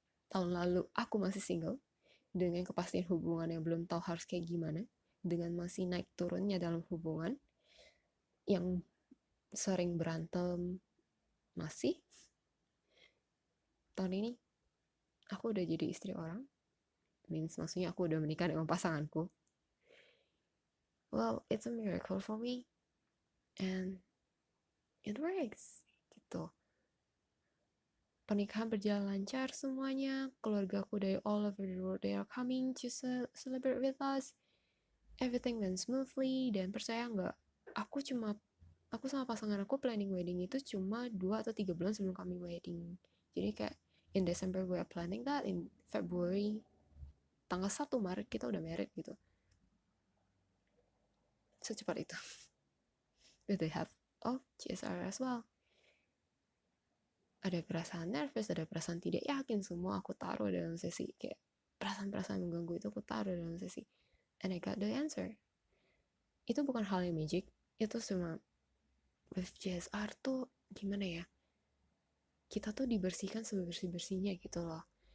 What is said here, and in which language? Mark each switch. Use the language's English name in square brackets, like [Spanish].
[Indonesian] Tahun lalu aku masih single, dengan kepastian hubungan yang belum tahu harus kayak gimana, dengan masih naik turunnya dalam hubungan, yang sering berantem, masih. Tahun ini, aku udah jadi istri orang, maksudnya aku udah menikah dengan pasanganku. [English] Well, it's a miracle for me, and it works, gitu. [Indonesian] Pernikahan berjalan lancar semuanya, keluargaku dari [English] all over the world, they are coming to celebrate with us. Everything went smoothly, [Indonesian] dan percaya nggak, aku sama pasangan aku planning wedding itu cuma 2 atau 3 bulan sebelum kami wedding. Jadi kayak [English] in December we are planning that, [Indonesian] in February tanggal 1 Maret kita udah married gitu. Secepat itu. [English] But they have GSR as well. [Indonesian] Ada perasaan nervous, ada perasaan tidak yakin, semua aku taruh dalam sesi. Kayak perasaan-perasaan mengganggu itu aku taruh dalam sesi. [English] And I got the answer. [Indonesian] Itu bukan hal yang magic, itu cuma with GSR tuh gimana ya, kita tuh dibersihkan sebersih-bersihnya gitu loh.